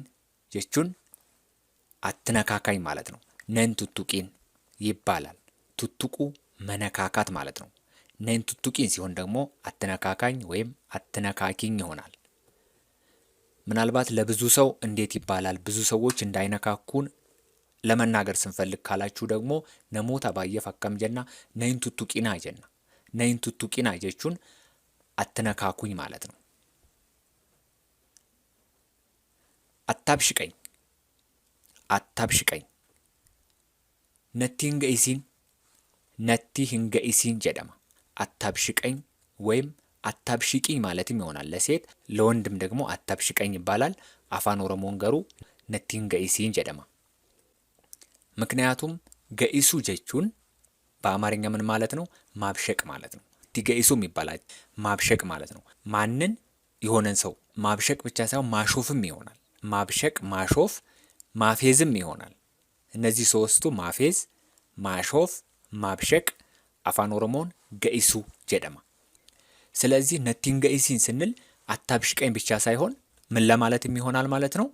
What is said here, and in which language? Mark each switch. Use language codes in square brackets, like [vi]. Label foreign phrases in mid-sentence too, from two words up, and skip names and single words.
[am] ጀቹን አትነካካኝ ማለት ነው። [om] nan tuttuqin [am] ይባላል። ቱቱቁ መነካካት ማለት ነው። [om] nan tuttuqin [am] ሲሆን ደግሞ አትነካካኝ ወይም አትነካኪኝ ይሆናል። ምናልባት ለብዙ ሰው እንዴት ይባላል ብዙ ሰዎች እንዳይነካኩን ለመናገር ስንፈልግ ካላችሁ ደግሞ [om] namoota baay'eef akkam jenna nuun tuttuqinaa jenna። nuun tuttuqinaa jechuun [am] አትነካኩኝ ማለት ነው። አታብሽቀኝ። አታብሽቀኝ። [om] natti hin qeeyisin። natti hin qeeyisin jedhama። [am] አታብሽቀኝ ወይም አታብሽቂኝ ማለትም ይሆናል ለሴት። ለወንድም ደግሞ አታብሽቀኝ ይባላል። [om] Afaan Oromoon garuu natti hin qeeyisin jedhama። [am] ምክንያቱም [om] qeeyisu jechuun [am] በአማርኛ ምን ማለት ነው? ማብሸቅ ማለት ነው። ገኢሱም ይባላል ማብሸቅ ማለት ነው። ማንን? የሆነን ሰው ማብሸቅ ብቻ ሳይሆን ማሾፍም ይሆናል። ማብሸቅ፣ ማሾፍ፣ ማፌዝም ይሆናል። እነዚህ ሶስቱ ማፌዝ፣ ማሾፍ፣ ማብሸቅ [om] Afaan Oromoon qeeyisu jedhama። [am] ስለዚህ [om] nattiin qeeyisin [am] ስንል አታብሽቀኝ ብቻ ሳይሆን ምን ለማለትም ይሆናል ማለት ነው?